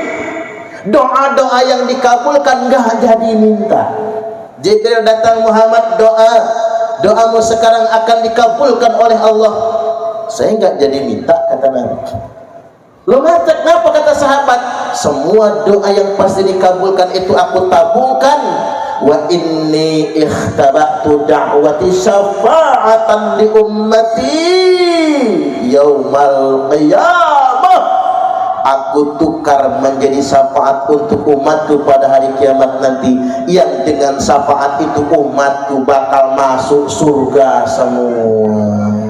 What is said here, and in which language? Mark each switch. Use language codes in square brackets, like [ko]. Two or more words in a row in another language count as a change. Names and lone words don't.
[id] Doa-doa yang dikabulkan nggak jadi minta. Jibril datang, Muhammad doamu sekarang akan dikabulkan oleh Allah. Saya nggak jadi minta, kata Nabi. Lo ngajak kenapa, kata sahabat? Semua doa yang pasti dikabulkan itu aku tabungkan. [ar] وإني اختبأت دعوتي شفاعة لأمتي يوم القيامة. [id] Aku tukar menjadi syafaat untuk umatku pada hari kiamat nanti, yang dengan syafaat itu umatku bakal masuk surga semua.